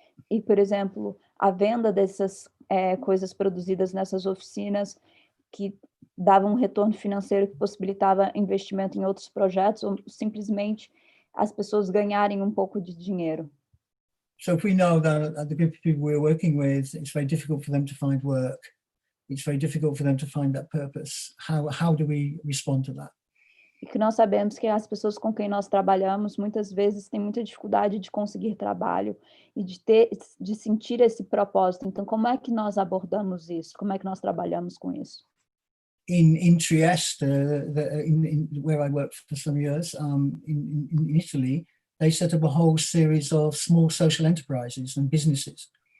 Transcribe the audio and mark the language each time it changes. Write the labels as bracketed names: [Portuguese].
[Portuguese] E, por exemplo, a venda dessas coisas produzidas nessas oficinas que davam um retorno financeiro que possibilitava investimento em outros projetos, ou simplesmente as pessoas ganharem um pouco de dinheiro. [English] So if we know that the group of people we're working with, it's very difficult for them to find work. It's very difficult for them to find that purpose. How do we respond to that? [Portuguese] E que nós sabemos que as pessoas com quem nós trabalhamos muitas vezes têm muita dificuldade de conseguir trabalho e de sentir esse propósito. Então, como é que nós abordamos isso? Como é que nós trabalhamos com isso? [English] In Trieste, where I worked for some years, in Italy, they set up a whole series of small social enterprises and businesses.